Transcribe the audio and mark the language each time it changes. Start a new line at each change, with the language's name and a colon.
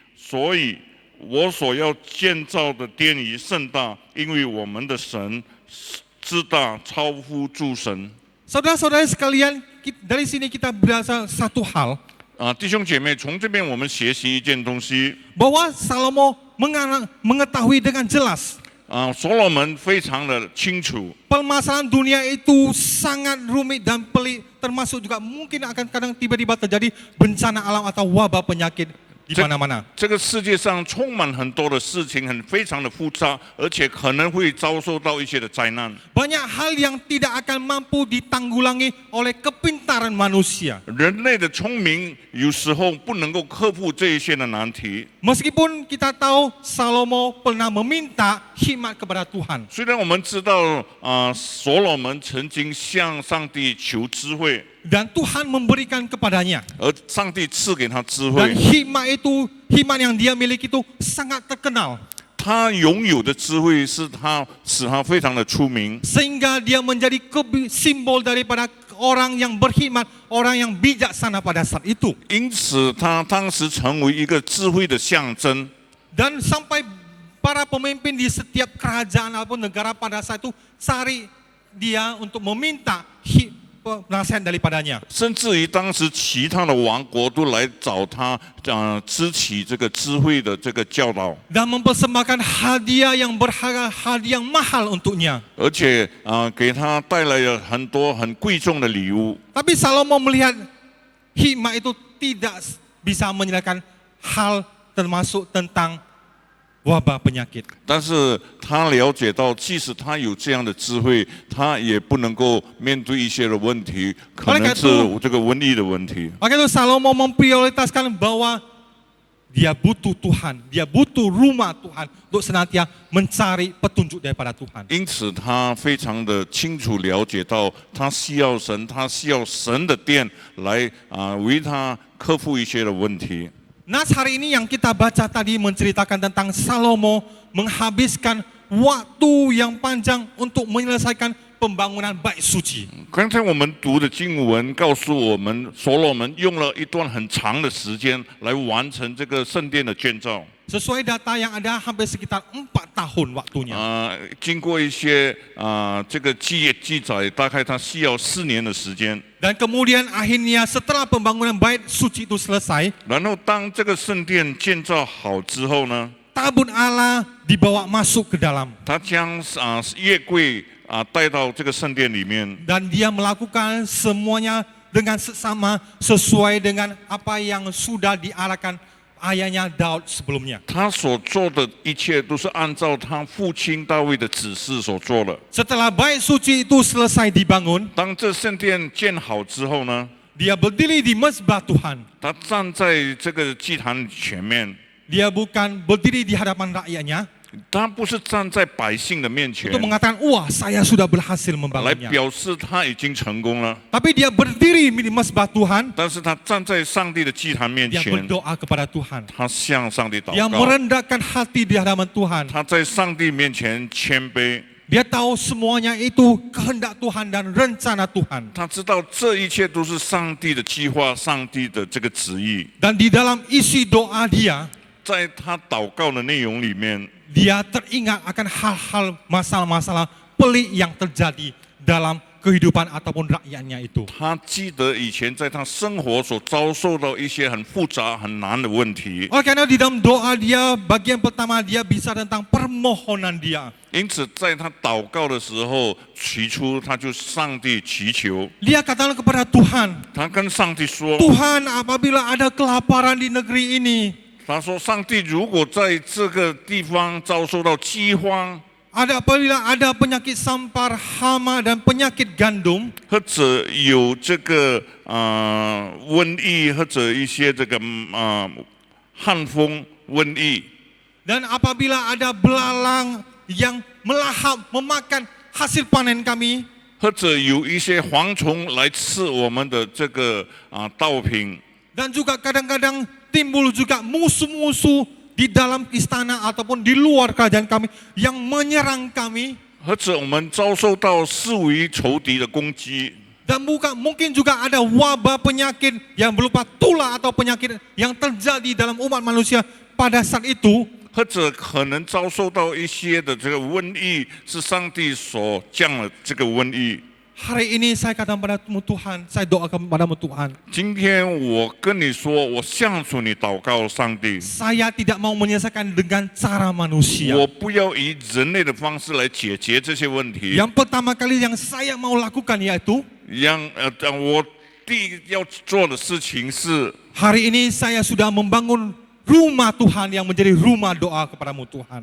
Chinese: 所以，我所要建造的殿宇甚大，因为我们的神之大超乎诸神。”
Indonesian: Saudara-saudara sekalian, dari sini kita belajar satu hal.
Chinese: 弟兄姐妹，从这边我们学习一件东西。
Indonesian: Bahwa Salomo mengetahui dengan jelas
Chinese: 所罗门非常的清楚，
Indonesian: permasalahan dunia itu sangat rumit dan pelik, termasuk juga mungkin akan kadang tiba-tiba terjadi bencana alam atau wabah penyakit di mana-mana.
Chinese: 这个世界上充满很多的事情，非常的复杂，而且可能会遭受到一些的灾难。
Indonesian: Banyak hal yang tidak akan mampu ditanggulangi oleh kepintaran manusia.
Chinese: 人类的聪明有时候不能够克服这一些的难题。
Indonesian: Meskipun kita tahu Salomo pernah meminta hikmat kepada Tuhan.
Chinese: 虽然我们知道所罗门曾经向上帝求智慧，
Indonesian: Dan Tuhan memberikan kepadanya.
Chinese: 而上帝赐给他智
Indonesian: Dan
Chinese: 慧，
Indonesian: hikmat yang dia miliki itu sangat terkenal.
Chinese: 他拥有的智慧使他非常的出名，
Indonesian: Sehingga dia menjadi simbol daripada orang yang berhikmat, orang yang bijaksana pada saat itu.
Chinese: 因此他当时成为一个智慧的象征。
Indonesian: Dan sampai para pemimpin di setiap kerajaan ataupun negara pada saat itu cari dia untuk meminta nasihat daripadanya.
Chinese: 甚至于当时其他的王国都来找他，支起这个智慧的这个教导，
Indonesian: Dan mempersembahkan hadiah yang berharga, hadiah yang mahal untuknya.
Chinese: 而且给他带来了很多很贵重的礼物。
Indonesian: Tapi Salomo melihat hikmat itu tidak bisa menyelesaikan hal termasuk tentang wabah penyakit.
Chinese: 但是他了解到，即使他有这样的智慧，他也不能够面对一些的问题，可能是这个瘟疫的问题。
Indonesian: Maka itu Salomo memprioritaskan bahwa dia butuh Tuhan, dia butuh rumah Tuhan untuk senantiasa mencari petunjuk daripada Tuhan.
Chinese: 因此，他非常的清楚了解到，他需要神，他需要神的殿来为他克服一些的问题。
Indonesian: Nas hari ini yang kita baca tadi menceritakan tentang Salomo menghabiskan waktu yang panjang untuk menyelesaikan pembangunan bait suci.
Chinese: 刚才我们读的经文告诉我们，所罗门用了一段很长的时间来完成这个圣殿的建造。
Indonesian: Sesuai data yang ada hampir sekitar 4 tahun waktunya.
Chinese: 经过一些这个记载，大概他需要4年的时间。
Indonesian: Dan kemudian akhirnya setelah pembangunan bait suci itu selesai,
Chinese: 然后当这个圣殿建造好之后呢，
Indonesian: tabut Allah dibawa masuk ke dalam.
Chinese: 他将月柜带到这个圣殿里面，
Indonesian: Dan dia melakukan semuanya dengan seksama sesuai dengan apa yang sudah diarahkan ayahnya Daud sebelumnya.
Chinese: 他所做的一切都是按照他父亲大卫的指示所做的。
Indonesian: Setelah bait suci itu selesai dibangun,
Chinese: 当这圣殿建好之后呢，
Indonesian: dia berdiri di mezbah Tuhan.
Chinese: 他站在这个祭坛前面，
Indonesian: Dia bukan berdiri di hadapan rakyatnya
Chinese: 他不是站在百姓的面前
Indonesian: untuk mengatakan, wah saya sudah berhasil
Chinese: 来
Indonesian: membangunnya.
Chinese: 表示他已经成功了，
Indonesian: Tapi dia berdiri di mezbah Tuhan,
Chinese: 但是他站在上帝的祭坛面
Indonesian: dia
Chinese: 前，
Indonesian: berdoa kepada Tuhan.
Chinese: 他向上帝祷
Indonesian: Dia
Chinese: 告，
Indonesian: merendahkan hati di hadapan Tuhan.
Chinese: 他在上帝面前谦卑，
Indonesian: Dia tahu semuanya itu kehendak Tuhan dan rencana Tuhan.
Chinese: 他知道这一切都是上帝的计划，上帝的这个旨意。
Indonesian: Dan di dalam isi doa dia,
Chinese: 在他祷告的内容里面，
Indonesian: dia teringat akan hal-hal masalah-masalah pelik yang terjadi dalam kehidupan ataupun rakyatnya itu.
Chinese: 他记得以前在他生活所遭受到一些很复杂、很难的问题，
Indonesian: Oleh karena di dalam doa dia, bagian pertama dia bisa tentang permohonan dia.
Chinese: 因此在他祷告的时候，起初他就上帝祈求，
Indonesian: Dia katakan kepada Tuhan,
Chinese: 他跟上帝说，
Indonesian: Tuhan apabila ada kelaparan di negeri ini,
Chinese: 他说：“上帝，如果在这个地方遭受到饥荒，
Indonesian: apabila ada penyakit sampar, hama dan penyakit gandum,
Chinese: 或者有这个瘟疫，或者一些这个旱风瘟疫，
Indonesian: dan apabila ada belalang yang melahap memakan hasil panen kami,
Chinese: 或者有一些蝗虫来吃我们的这个稻品，
Indonesian: dan juga kadang-kadang timbul juga musuh-musuh di dalam istana ataupun di luar kerajaan kami yang menyerang kami,
Chinese: 或者我们遭受到四围仇敌的攻击，
Indonesian: dan mungkin juga ada wabah penyakit yang berupa tulah atau penyakit yang terjadi dalam umat manusia pada saat itu,
Chinese: 或者可能遭受到一些的这个瘟疫，是上帝所降了这个瘟疫。
Indonesian: hari ini saya katakan padamu Tuhan, saya doakan padamu Tuhan,
Chinese: 今天我跟你说，我向主你祷告，上帝，
Indonesian: saya tidak mau menyelesaikan dengan cara manusia.
Chinese: 我不要以人类的方式来解决这些问题。
Indonesian: Yang pertama kali yang saya mau lakukan yaitu
Chinese: 我第一要做的事情是，
Indonesian: hari ini saya sudah membangun rumah Tuhan yang menjadi rumah doa kepadamu Tuhan.